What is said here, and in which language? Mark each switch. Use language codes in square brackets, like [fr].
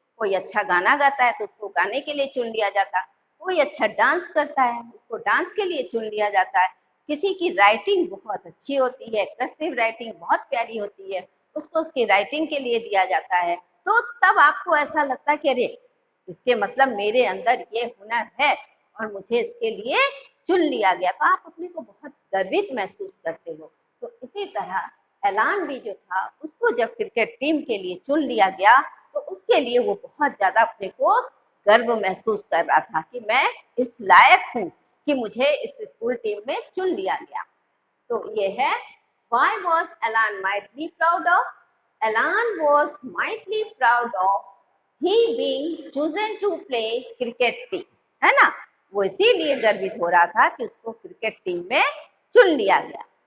[hi] कोई अच्छा गाना गाता है तो उसको गाने के लिए चुन लिया जाता है, कोई अच्छा डांस करता है उसको डांस के लिए चुन लिया जाता है, किसी की राइटिंग बहुत अच्छी होती है, कर्सिव राइटिंग बहुत प्यारी होती है, उसको उसकी राइटिंग के लिए दिया जाता है, तो तब आपको ऐसा लगता है कि अरे इसके मतलब मेरे अंदर ये हुनर है और मुझे इसके लिए चुन लिया गया, तो आप अपने को बहुत गर्वित महसूस करते हो। तो इसी तरह एलान भी जो था, उसको जब क्रिकेट टीम के लिए चुन लिया गया तो उसके लिए वो बहुत ज्यादा अपने को गर्व महसूस कर रहा था कि मैं इस लायक हूँ कि मुझे इस स्कूल टीम में चुन लिया गया। तो ये है, [en] why was Alan mightily proud of? Alan was mightily proud of he being chosen to play cricket team, [hi] है ना, वो इसीलिए गर्वित हो रहा था कि उसको क्रिकेट टीम में चुन लिया गया।